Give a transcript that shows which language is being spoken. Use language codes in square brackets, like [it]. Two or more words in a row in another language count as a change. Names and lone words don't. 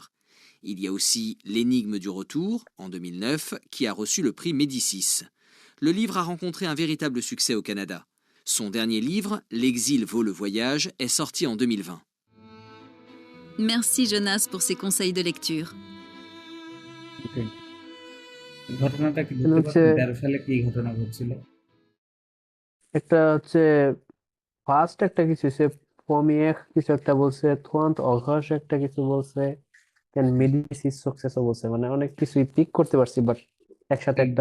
[fr] Il y a aussi L'énigme du retour, en 2009, qui a reçu le prix Médicis. Le livre a rencontré un véritable succès au Canada. Son dernier livre, L'exil vaut le voyage, est sorti en 2020. Merci Jonas pour ces conseils de lecture. [bn] ওকে। ঘটনাটা কি মানে বুঝতে হচ্ছে পারছেন? 13 সালে কি ঘটনা ঘটছিল? একটা হচ্ছে ফার্স্ট একটা কিছু হচ্ছে, পমিয়েখ কিছু একটা বলছে, থোয়ান্ত অঘাস একটা কিছু বলছে, দেন মেডিসিস সাকসেসও বলছে, মানে অনেক কিছুই পিক করতে পারছি, বাট একসাথে একটা